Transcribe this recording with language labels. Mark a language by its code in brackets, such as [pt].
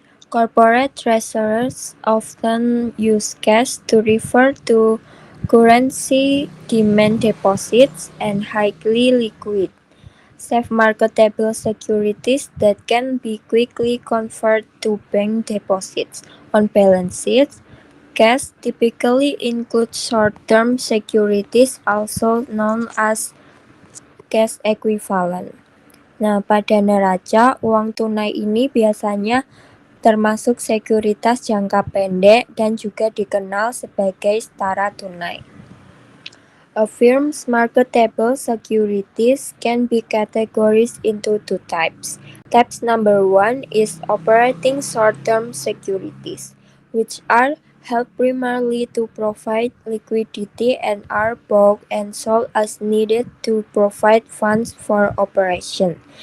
[en] Corporate treasurers often use cash to refer to currency demand deposits and highly liquid, safe marketable securities that can be quickly converted to bank deposits. On balance sheets, cash typically includes short-term securities, also known as cash equivalent. [id] Nah, pada neraca, uang tunai ini biasanya termasuk sekuritas jangka pendek dan juga dikenal sebagai setara tunai. [en] A firm's marketable securities can be categorized into two types. Type number 1 is operating short-term securities, which are held primarily to provide liquidity and are bought and sold as needed to provide funds for operation.